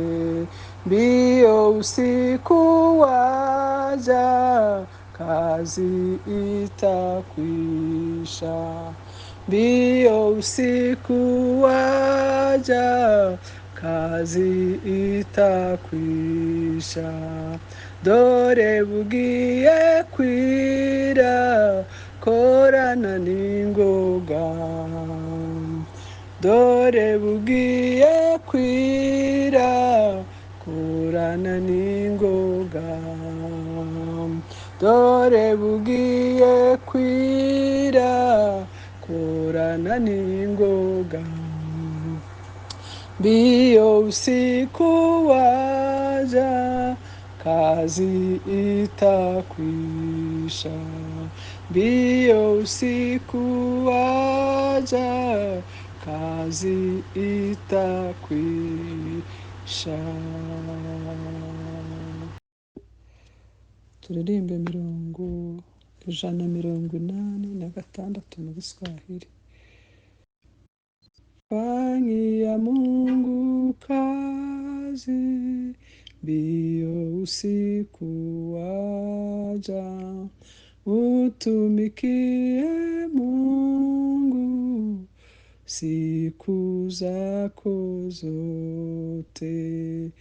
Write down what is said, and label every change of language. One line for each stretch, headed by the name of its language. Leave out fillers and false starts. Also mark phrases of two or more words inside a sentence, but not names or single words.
Swahili: Mbio usiku waja, kazi itakwisha. Mbio usiku waja, kazi itakwisha.
Kinyarwanda: Dore bugiye kwira, korana n'ingoga. Dore bugiye kwira, korana n'ingoga. Dore bugiye kwira, korana n'ingoga.
Swahili: Mbio usiku waja, kazi itakwisha. Mbio usiku waja, kazi itakwisha.
Kinyarwanda: Turirimbe 186 mu Giswahili.
Swahili: Fanyia Mungu kazi, mbio usiku waja. Utumikie Mungu siku zako zote.